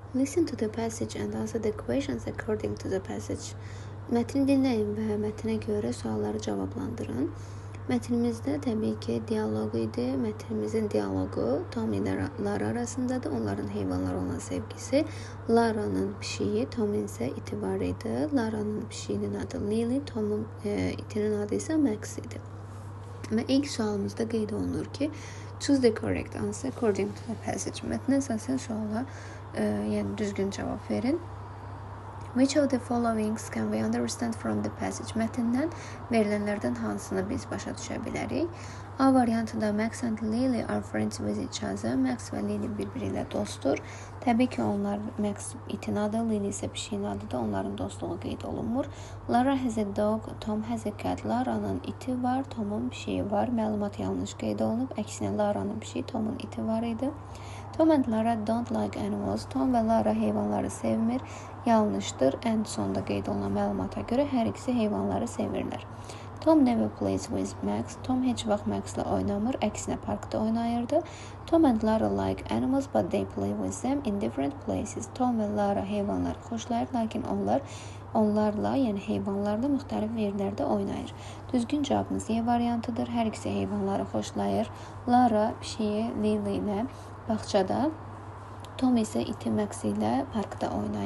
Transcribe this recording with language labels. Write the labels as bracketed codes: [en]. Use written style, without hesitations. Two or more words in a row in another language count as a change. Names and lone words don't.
[en] Listen to the passage and answer the questions according to the passage. [az] Mətni dinləyin və mətnə görə sualları cavablandırın. Mətnimizdə təbii ki, dialoq idi. Mətnimizin dialoqu Tom ilə Lara arasındadır. Onların heyvanlara olan sevgisi. Lara'nın pişiyi, Tom'un isə iti var idi. Lara'nın pişiyinin adı Lily, Tom'un itinin adı isə Max idi. Və ilk sualımızda qeyd olunur ki, [en] choose the correct answer according to the passage. [az] Mətnə əsasən suala yəni düzgün cavab verin. [en] Which of the followings can we understand from the passage? [az] Mətndən verilənlərdən hansını biz başa düşə bilərik? [en] A variantında Max and Lily are friends with each other. [az] Max və Lily bir-biri ilə dostdur. Təbii ki, onlar Max itin adı, Lily isə pişiyin adıdır. Onların dostluğu qeyd olunmur. [en] Lara has a dog, Tom has a cat. [az] Lara'nın iti var, Tom'un pişiyi var. Məlumat yanlış qeyd olunub. Əksinə Lara'nın pişiyi, Tom'un iti var idi. [en] Tom and Lara don't like animals. [az] Tom və Lara heyvanları sevmir. Yanlışdır. Ən sonda qeyd olunan məlumata görə hər ikisi heyvanları sevirlər. [en] Tom never plays with Max. [az] Tom heç vaxt Max'la oynamır. Əksinə parkda oynayırdı. [en] Tom and Lara like animals but they play with them in different places. [az] Tom və Lara heyvanları xoşlayır, lakin onlarla, yəni heyvanlarla müxtəlif yerlərdə oynayır. Düzgün cavabımız Y variantıdır. Hər ikisi heyvanları xoşlayır. Lara pişiyi Lily ilə bağçada, Tom isə iti Max ilə parkda oynayırdı.